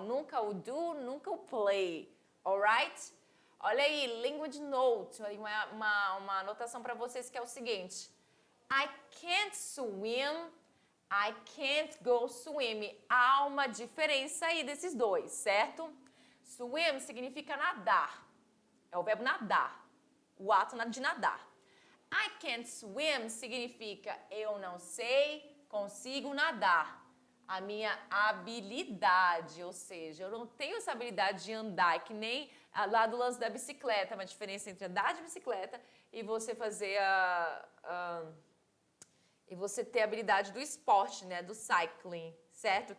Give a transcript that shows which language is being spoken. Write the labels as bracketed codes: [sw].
[pt] Nunca o do, nunca o play, [en] alright? [pt] Olha aí, language note, uma anotação para vocês que é o seguinte. [en] I can't swim, I can't go swim. [pt] Há uma diferença aí desses dois, certo? Swim significa nadar. É o verbo nadar, o ato de nadar. [en] I can't swim [pt] significa eu não sei, consigo nadar. A minha habilidade, ou seja, eu não tenho essa habilidade de andar, que nem lá do lance da bicicleta, uma diferença entre andar de bicicleta e você fazer e você ter a habilidade do esporte, né, do cycling, certo?